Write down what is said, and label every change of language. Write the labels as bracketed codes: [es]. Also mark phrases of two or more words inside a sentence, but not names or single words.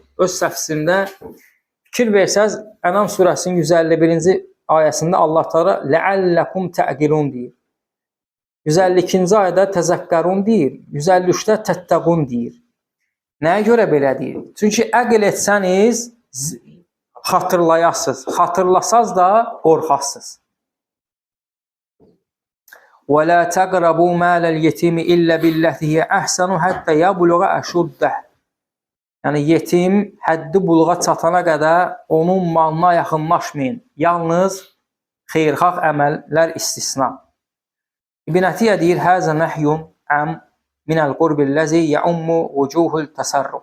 [az] Öz təfsirində fikir versəz, Ənam surəsinin 151-ci ayəsində Allah Teala [ar] لعلكم تعقلون [az] deyir. 152-ci ayədə təzəkkərun deyir, 153-də təttəqun deyir. Nəyə görə belə deyir? Çünki əql etsəniz, xatırlayasınız. Xatırlasaz da qorxasınız. [ar] وَلَا تَقْرَبُوا مَالَ الْيَتِيمِ إِلَّا بِالَّتِي هِيَ أَحْسَنُ حَتَّى يَبْلُغَ أَشُدَّهُ. [az] Yəni, yetim həddi buluğa çatana qədər onun malına yaxınlaşmayın. Yalnız xeyirxah əməllər istisna. [ar] İbn Ətiyyə deyir, هذا نهي عام من القرب الذي يعم وجوه التصرف.